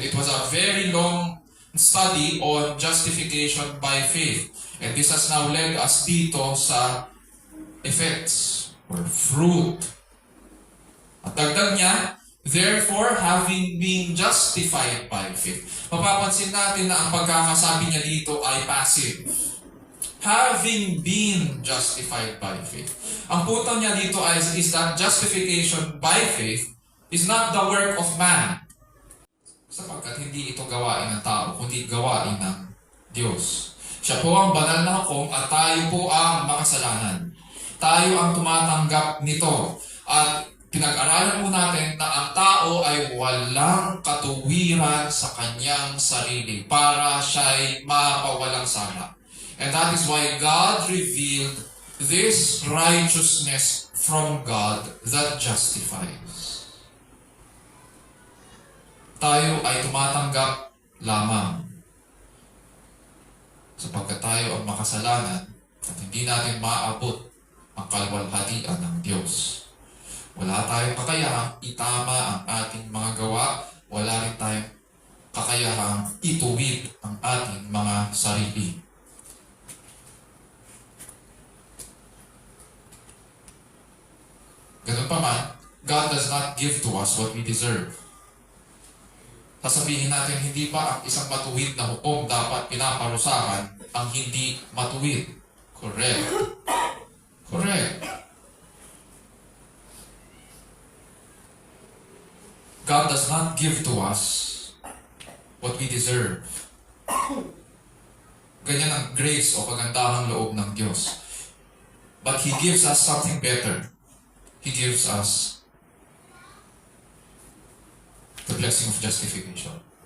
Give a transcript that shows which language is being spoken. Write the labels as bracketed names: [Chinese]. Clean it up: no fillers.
[English] And it was a very long study on justification by faith. And this has now led us [Filipino] dito sa [English] effects or fruit. [Filipino] At dagdag niya, [English] therefore, having been justified by faith. [Filipino] Mapapansin natin na ang pagkakasabi niya dito ay passive. [English] Having been justified by faith. [Filipino] Ang punto niya dito [English] is that justification by faith is not the work of man. [Filipino] Sapagkat hindi ito gawain ng tao, kundi gawain ng Diyos. Siya po ang banal na hukom at tayo po ang makasalanan. Tayo ang tumatanggap nito. At pinag-aralan po natin na ang tao ay walang katuwiran sa kanyang sarili para siya'y mapawalang sala. [English] And that is why God revealed this righteousness from God that justifies. [Filipino] Tayo ay tumatanggap lamang sapagkat tayo ang makasalanan at hindi natin maabot ang kalwalhatian ng Diyos. Wala tayong kakayahang itama ang ating mga gawa. Wala rin tayong kakayahang ituwid ang ating mga sarili. Ganun pa man, [English] God does not give to us what we deserve. [Filipino] Sasabihin natin, hindi ba ang isang matuwid na hukom dapat pinaparusahan ang hindi matuwid? [English] Correct. Correct. God does not give to us what we deserve. [Filipino] Ganyan ang grace o kagandahang loob ng Diyos. [English] But He gives us something better. He gives us the blessing of justification.